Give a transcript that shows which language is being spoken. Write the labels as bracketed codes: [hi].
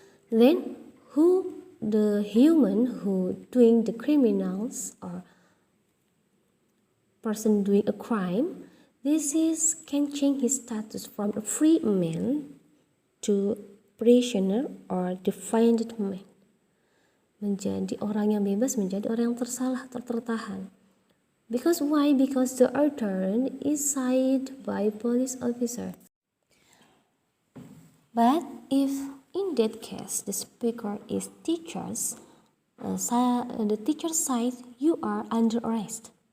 [en] Then who the human who doing the criminals or person doing a crime, this is can change his status from a free man to prisoner or defiant man. [id] Menjadi orang yang bebas menjadi orang yang tersalah atau tertahan. [en] Because why? Because the order is signed by police officer. But if in that case the speaker is teachers, the teacher says you are under arrest.